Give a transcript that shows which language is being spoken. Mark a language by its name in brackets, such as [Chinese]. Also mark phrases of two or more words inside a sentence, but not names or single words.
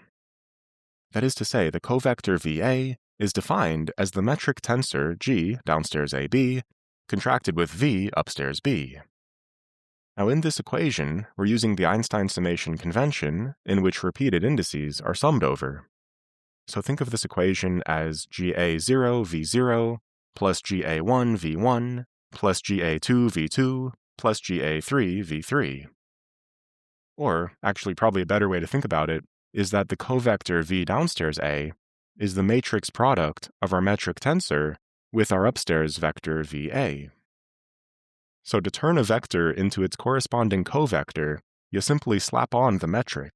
[English] That is to say, the covector VA is defined as the metric tensor G downstairs AB contracted with V upstairs B. Now in this equation, we're using the Einstein summation convention in which repeated indices are summed over. So think of this equation as GA0 V0 plus GA1 V1 plus GA2 V2 plus GA3 V3. Or, actually probably a better way to think about it, is that the covector V downstairs A is the matrix product of our metric tensor with our upstairs vector VA. So to turn a vector into its corresponding covector, you simply slap on the metric.